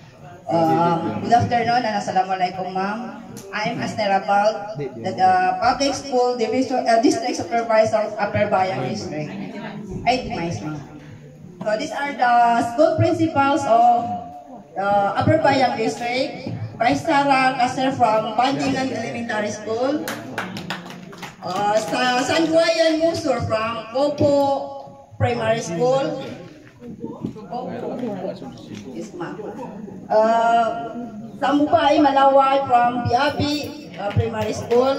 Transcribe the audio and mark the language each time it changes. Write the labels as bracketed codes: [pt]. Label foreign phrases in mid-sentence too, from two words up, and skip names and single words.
[en] Good afternoon and assalamualaikum, ma'am. I'm Asnera Bal, the public school division district supervisor of Upper Bayan District. 8 miles, ma'am. So these are the school principals of Upper Bayan District. Vice Sarah Kaser from Bandingan Elementary School. Sanguayan Musur from Popo Primary School. Yes, ma'am. Samupay Malaway from Biabi Primary School.